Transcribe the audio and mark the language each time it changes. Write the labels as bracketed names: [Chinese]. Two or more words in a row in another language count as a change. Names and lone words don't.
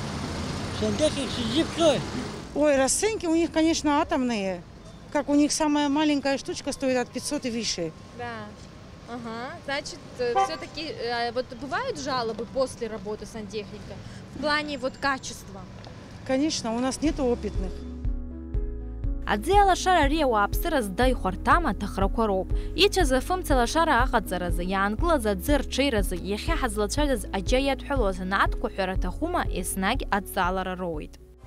[Russian] Ой, расценки у них, конечно, атомные. Как у них самая маленькая штучка стоит от 500 и выше. Да. Ага. Значит, все-таки вот бывают жалобы после работы сантехника в плане вот качества? Конечно, у нас нет опытных. [Abkhazian] Аӡы алашара ари ауааԥсыра зда ихәарҭам аҭахрақәа роуп. Ицәаз афымца алашара аҟаҵаразы, иаанкылаз аӡы рҽеиразы, иахьа ҳазлацәажәаз аџьа иадҳәалоу азанааҭқәа ҳәара аҭахума, еснагь адҵалара роуит.